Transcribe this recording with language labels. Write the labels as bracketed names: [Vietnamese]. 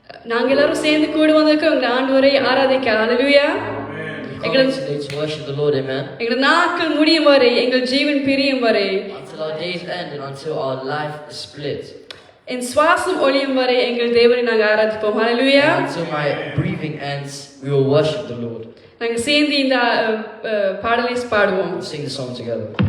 [Tamil] நாங்கள் எல்லாரும் சேர்ந்து கூடி வந்திருக்கோம் எங்கள் ஆண்டவரை ஆராதிக்க. அல்லேலூயா. [English] To worship the Lord, amen. [Tamil] எங்கள் நாட்கள் முடியும் வரை எங்கள் ஜீவன் பிரியும் வரை [English] Until our days end and until our life is split. [Tamil] என் சுவாசம் ஒளியும் வரை எங்கள் தேவனை நாங்கள் ஆராதிப்போம். ஹல்லேலூயா. [English] Until my breathing ends, we will worship the Lord. [Tamil] நாங்கள் சேர்ந்து இந்த பாடலை பாடுவோம். [English] We'll sing the song together.